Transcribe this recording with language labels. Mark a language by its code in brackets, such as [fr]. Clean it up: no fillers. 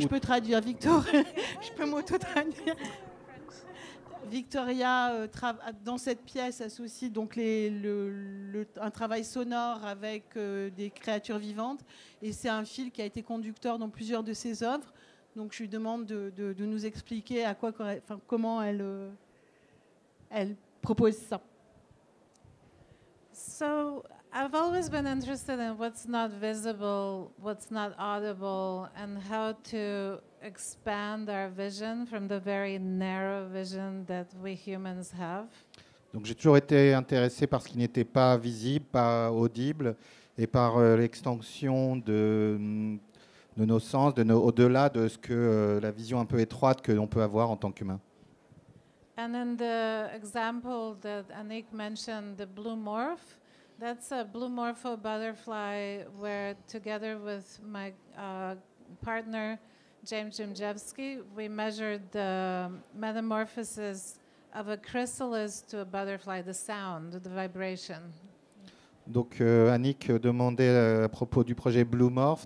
[fr] Je peux traduire, Victor. Je peux m'auto-traduire. Victoria, dans cette pièce, associe donc un travail sonore avec des créatures vivantes. Et c'est un fil qui a été conducteur dans plusieurs de ses œuvres. Donc je lui demande de nous expliquer comment elle propose ça. [en] So I've always been interested in what's not visible, what's not audible, and how to expand our vision from the very narrow vision that we humans have. [fr] Donc j'ai toujours été intéressé par ce qui n'était pas visible, pas audible, et par l'extension de nos sens, au-delà de ce que la vision un peu étroite que l'on peut avoir en tant qu'humain. [en] And in the example that Anik mentioned, the blue morph, that's a blue morpho butterfly where together with my partner, James Jimjevsky, we measured the metamorphosis of a chrysalis to a butterfly, the sound, the vibration. [fr] Donc Annick demandait à propos du projet Blue Morph.